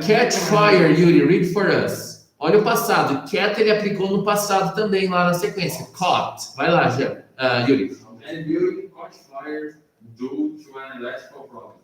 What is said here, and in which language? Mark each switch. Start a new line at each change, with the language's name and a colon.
English: Catch fire, Yuri, read for us.
Portuguese: Olha o passado. Cat ele aplicou no passado também, lá na sequência. Caught. Vai lá, Yuri.
English: And building caught fire due to an electrical problem.